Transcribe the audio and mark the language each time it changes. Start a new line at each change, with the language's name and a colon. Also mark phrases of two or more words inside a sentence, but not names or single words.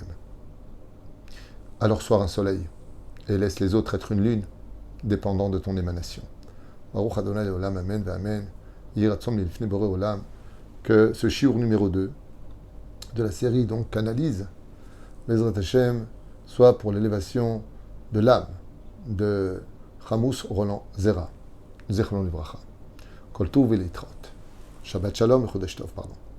French: Alors sois un soleil et laisse les autres être une lune, dépendant de ton émanation.
Hebrew: ברוך אדוני לעולם, אמן, אמן.
French: Que ce shiur numéro 2 de la série donc canalise
Hebrew: בעזרת השם
French: soit pour l'élévation de l'âme de Ramous Roland Zera,
Hebrew: זכרונו לברכה. כל טוב ולהתראות. שבת שלום
French: et
Hebrew: חודש טוב,
French: pardon.